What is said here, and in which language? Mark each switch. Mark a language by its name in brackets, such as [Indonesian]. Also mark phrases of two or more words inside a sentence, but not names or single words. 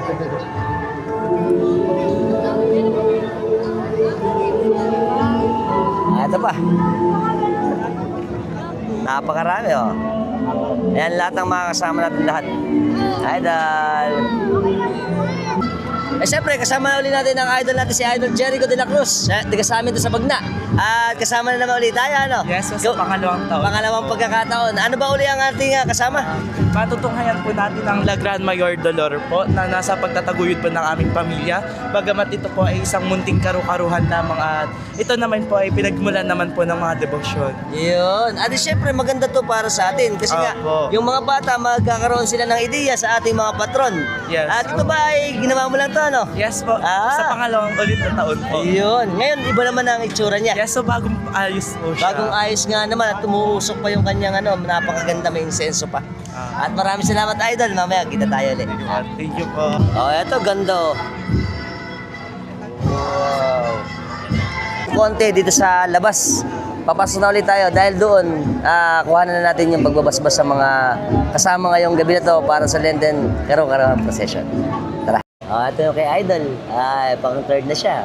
[Filipino] Ito pa. Napakarami, oh. Ayan, lahat ng mga kasama natin lahat. Hi, Dal. Siyempre, kasama na ulit natin ang idol natin, si Idol Jericho de la Cruz. Tiga sa amin ito sa Bagna. At kasama na naman ulit tayo, ano? Yes, sa pangalawang taon. Pangalawang pagkakataon. Ano ba uli ang ating kasama? Matutunghayan po natin ang La Gran Mayor Dolor po na nasa pagtataguyod po ng aming pamilya. Bagamat ito po ay isang munting karu-karuhan lamang at ito naman po ay pinagmulan naman po ng mga debosyon. Yun. At syempre maganda to para sa atin kasi nga yung mga bata magkakaroon sila ng ideya sa ating mga patron. Yes. At ito ba ay ginawa mo lang to, ano? Yes po, sa pangalawang ulit na taon po. Yun. Ngayon, iba naman ang itsura niya. Yes, so bagong ayos po siya. Bagong ayos nga naman at tumuusok pa yung kanyang napakaganda, may insenso pa. At maraming salamat, Idol. Mamaya kita tayo ulit. [English] Thank you po. [Filipino] Eto, ganda. Wow. Konti dito sa labas. Papasok na ulit tayo dahil doon, kuhanan na natin yung pagbabasbas sa mga kasama ngayong gabi na to para sa Lenten Karu-Karuhan Procession. Tara. Ito yung kay Idol. Pang third na siya.